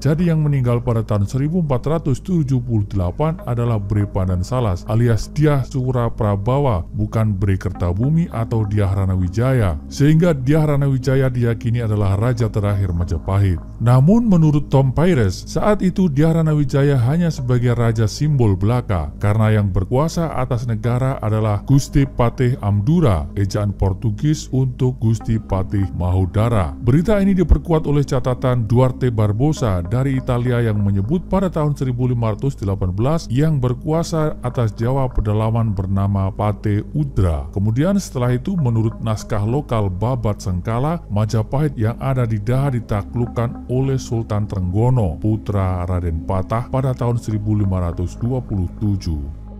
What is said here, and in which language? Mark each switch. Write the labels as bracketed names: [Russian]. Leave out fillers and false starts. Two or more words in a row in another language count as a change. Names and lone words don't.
[Indonesian] Jadi yang meninggal pada tahun 1478 adalah Bre Pandan Salas alias Dyah Suraprabawa, bukan Bre Kertabumi atau Dyah Ranawijaya. Sehingga Dyah Ranawijaya diyakini adalah raja terakhir Majapahit. Namun menurut Tom Pires, saat itu Dyah Ranawijaya hanya sebagai raja simbol belaka karena yang berkuasa atas negara adalah Gusti Patih Amdura, ejaan Portugis untuk Gusti Patih Mahudara. Berita ini diperkuat oleh catatan Duarte Barbosa dari Italia yang menyebut pada tahun 1518 yang berkuasa atas Jawa pedalaman bernama Pate Udra. Kemudian setelah itu menurut naskah lokal Babat Sengkala, Majapahit yang ada di Daha ditaklukkan oleh Sultan Trenggono, putra Raden Patah pada tahun 1527.